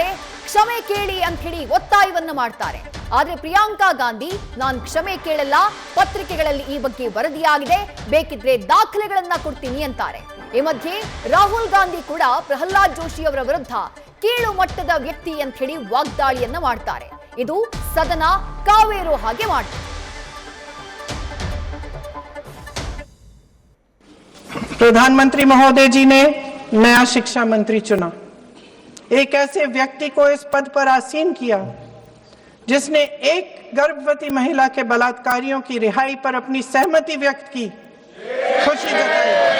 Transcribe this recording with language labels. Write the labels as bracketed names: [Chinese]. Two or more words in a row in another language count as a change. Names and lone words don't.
[Kannada] ಕ್ಷಮೆ ಕೇಳಿ ಅಂತ ಹೇಳಿ ಒತ್ತಾಯವನ್ನ ಮಾಡ್ತಾರೆ. ಆದ್ರೆ ಪ್ರಿಯಾಂಕಾ ಗಾಂಧಿ ನಾನು ಕ್ಷಮೆ ಕೇಳಲ್ಲ, ಪತ್ರಿಕೆಗಳಲ್ಲಿ ಈ ಬಗ್ಗೆ ವರದಿಯಾಗಿದೆ, ಬೇಕಿದ್ರೆ ದಾಖಲೆಗಳನ್ನ ಕೊಡ್ತೀನಿ ಅಂತಾರೆ. ಈ ಮಧ್ಯೆ ರಾಹುಲ್ ಗಾಂಧಿ ಕೂಡ ಪ್ರಹ್ಲಾದ್ ಜೋಶಿ ಅವರ ವಿರುದ್ಧ ಕೀಳು ಮಟ್ಟದ ವ್ಯಕ್ತಿ ಅಂತ ಹೇಳಿ ವಾಗ್ದಾಳಿಯನ್ನ ಮಾಡ್ತಾರೆ. ಇದು ಸದನ ಕಾವೇರೋ ಹಾಗೆ ಮಾಡ್ತಾರೆ. [Hindi] प्रधानमंत्री महोदय जी ने नया शिक्षा मंत्री चुना, एक ऐसे व्यक्ति को इस पद पर आसीन किया जिसने एक गर्भवती महिला के बलात्कारियों की रिहाई पर अपनी सहमति व्यक्त की, खुशी जताई।